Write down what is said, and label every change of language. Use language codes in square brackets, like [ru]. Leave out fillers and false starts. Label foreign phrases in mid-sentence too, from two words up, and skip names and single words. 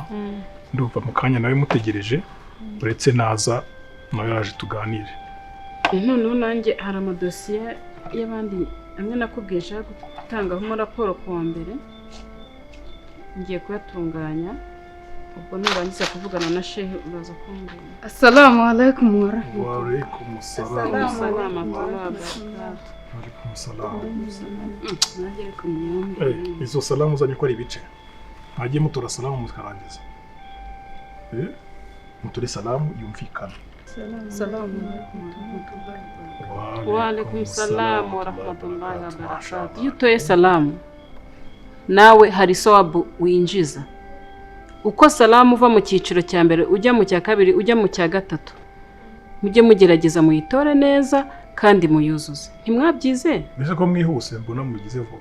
[rw] Ndumva mu kanya nawe mutegereje, uretse naza nawe yaje tuganire. Noneho nanjye hari amadosiye y'abandi amwe nakubwiye nshaka gutangaho raporo ku wa mbere, ngiye kuyatunganya. Ubwo nurangiza kuvugana na Shehe uraza kumbwira. [ar] السلام عليكم ورحمة الله. وعليكم السلام. عليكم سلام. [rw] Nagere ku myumvire. Izo salamu uzanye ko ari ibice. Hagiye mutura salamu mukarangiza. Muture salamu yumvikana. Salamu [ar] وعليكم السلام ورحمة الله وبركاته. [rw] Iyo utoye salamu nawe hari sawabu winjiza. Uko salamu uva mu cyiciro cya mbere ujya mu cya kabiri ujya mu cya gatatu, mujye mugerageza muyitore neza kandi muyuzuze. Ntimwabyize? Mbese ko mwihuse mbona mugize vuba.